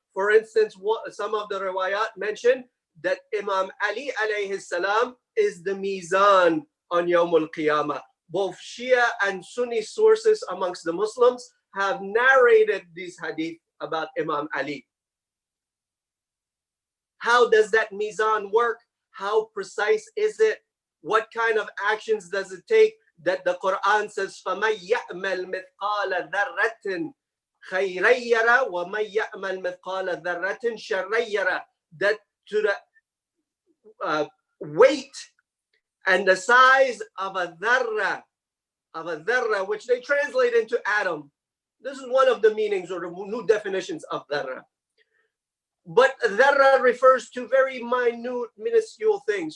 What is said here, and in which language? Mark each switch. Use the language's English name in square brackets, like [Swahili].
[English] For instance, some of the riwayat mention that Imam Ali alayhi salam is the mizan on Yawm al-Qiyamah. Both Shia and Sunni sources amongst the Muslims have narrated these hadith about Imam Ali. How does that mizan work? How precise is it? What kind of actions does it take? That the Quran says, [Arabic] فَمَنْ يَأْمَلْ مِثْقَالَ ذَرَّةٍ خَيْرًا يَرَهُ وَمَنْ يَأْمَلْ مِثْقَالَ ذَرَّةٍ شَرًّا يَرَهُ. [English] That to the weight and the size of a dharra, which they translate into atom. This is one of the meanings or the new definitions of dharra. But dharra refers to very minute, minuscule things.